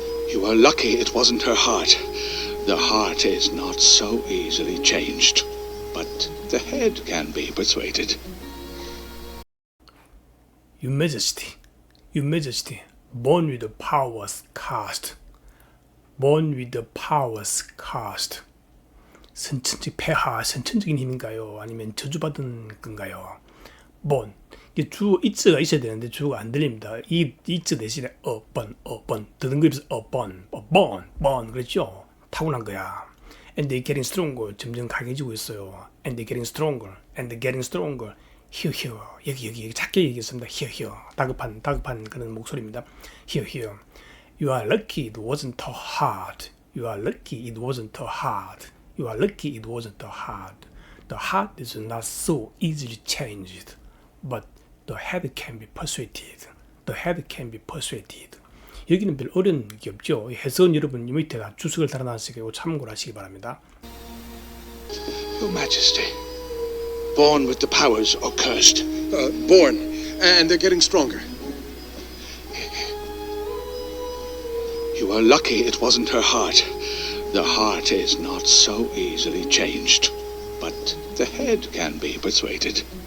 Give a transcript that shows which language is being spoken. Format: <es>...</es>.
<en>You are lucky it wasn't her heart. The heart is not so easily changed, but the head can be persuaded. Your Majesty, Your Majesty, born with the powers cast. Born with the powers cast.</en> <ko>선천적 폐하, 선천적인 힘인가요? 아니면 저주받은 건가요?</ko> <en>born.</en> <ko>이게 주어 it가 있어야 되는데 주어가 안 들립니다. 이 it 대신에 born. 더듬거리면서 born. 그랬죠? 타고난 거야.</ko> <en>And they're getting stronger.</en> <ko>점점 강해지고 있어요.</ko> <en>And they're getting stronger. And they're getting stronger. here.</en> <ko>여기 작게 얘기했습니다.</ko> <en>here.</en> <ko>다급한 그런 목소리입니다.</ko> <en>here. You are lucky it wasn't too hard. You are lucky it wasn't too hard. You are lucky it wasn't too hard. The heart is not so easily changed, but the head can be persuaded. The head can be persuaded.</en> <ko>여기는 별 어려운 게 없죠. 해석은 여러분 이 밑에 다 주석을 달아놨으니까 참고를 하시기 바랍니다.</ko> <en>Your Majesty, born with the powers or cursed? Born, and they're getting stronger. You are lucky it wasn't her heart. The heart is not so easily changed, but the head can be persuaded.</en>